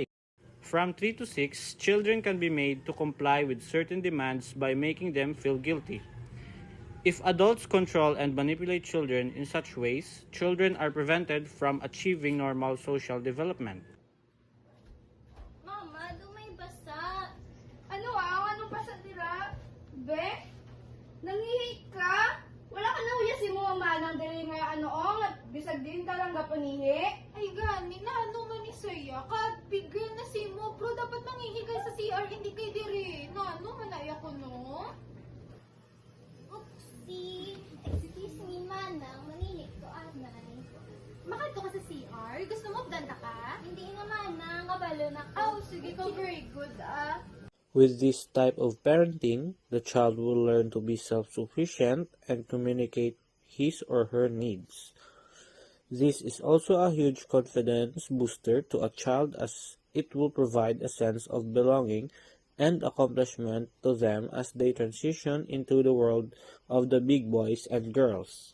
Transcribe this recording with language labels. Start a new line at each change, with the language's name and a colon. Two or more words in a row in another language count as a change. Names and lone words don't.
English: From 3 to 6, children can be made to comply with certain demands by making them feel guilty. If adults control and manipulate children in such ways, children are prevented from achieving normal social development.
Hiligaynon: Mama, dumay basa. Anong basa tira? Be? Nangihi ka? Wala ka na huya si mo manang diri nga nga bisag din ka lang gapanihi. Ay gani, naano man ni Saya. Bigyan na si mo, pero dapat mangihigay sa CR, hindi kay diri. Naano man na ko no? Oopsie.
English: Excuse me,
Hiligaynon: manang. Manihik ko, anay. Makadto ka sa CR? Gusto mo danta ka? Hindi nga, manang. Kabalo na ko. Oh, sige ka,
English: very good With this type of parenting, the child will learn to be self-sufficient and communicate his or her needs. This is also a huge confidence booster to a child as it will provide a sense of belonging and accomplishment to them as they transition into the world of the big boys and girls.